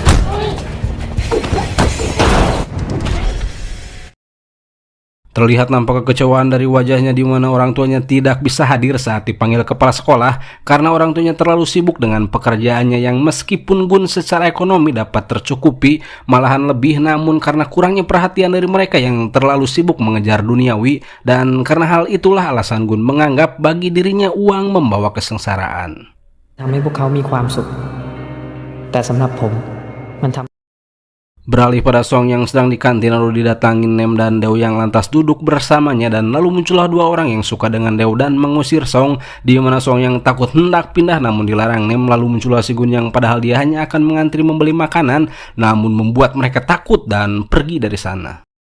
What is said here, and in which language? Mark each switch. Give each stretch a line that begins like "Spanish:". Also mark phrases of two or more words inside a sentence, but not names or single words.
Indonesian: Terlihat nampak kekecewaan dari wajahnya, di mana orang tuanya tidak bisa hadir saat dipanggil kepala sekolah karena orang tuanya terlalu sibuk dengan pekerjaannya yang meskipun Gun secara ekonomi dapat tercukupi, malahan lebih, namun karena kurangnya perhatian dari mereka yang terlalu sibuk mengejar duniawi, dan karena hal itulah alasan Gun menganggap bagi dirinya uang membawa kesengsaraan.
Thai: ทำให้พวกเขามีความสุขแต่สำหรับผมมันทำ
Indonesian: Beralih pada Song yang sedang di kantin, lalu didatangi Nem dan Deo yang lantas duduk bersamanya, dan lalu muncullah dua orang yang suka dengan Deo dan mengusir Song, di mana Song yang takut hendak pindah namun dilarang Nem. Lalu muncullah Si Gun yang padahal dia hanya akan mengantri membeli makanan, namun membuat mereka takut dan pergi dari sana.